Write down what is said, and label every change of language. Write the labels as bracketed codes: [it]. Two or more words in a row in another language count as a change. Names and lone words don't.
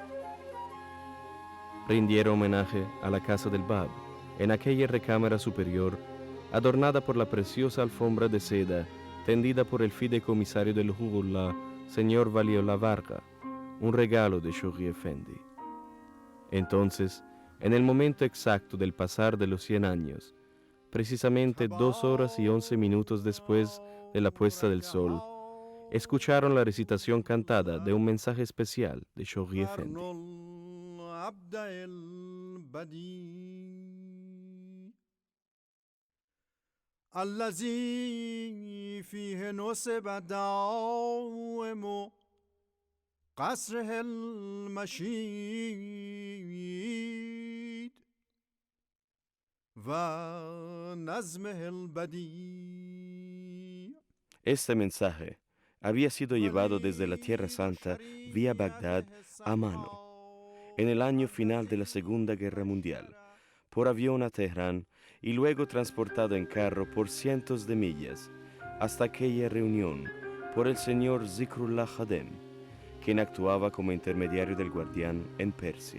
[es] Rindieron homenaje a la casa del Báb, en aquella recámara superior, adornada por la preciosa alfombra de seda tendida por el fideicomisario del Bahá'u'lláh, señor Waliullah Varga, un regalo de Shoghi Effendi. Entonces, en el momento exacto del pasar de los 100 años, precisamente 2 horas y 11 minutos después de la puesta del sol, escucharon la recitación cantada de un mensaje especial de Shoghi Effendi. [ar] الذي فيه نصب داوم قصره المشيد ونظمه البديع. [es] Este mensaje había sido llevado desde la Tierra Santa vía Bagdad a mano, en el año final de la Segunda Guerra Mundial, por avión a Teherán y luego transportado en carro por cientos de millas hasta aquella reunión por el señor Zikrullah Khadem, quien actuaba como intermediario del guardián en Persia.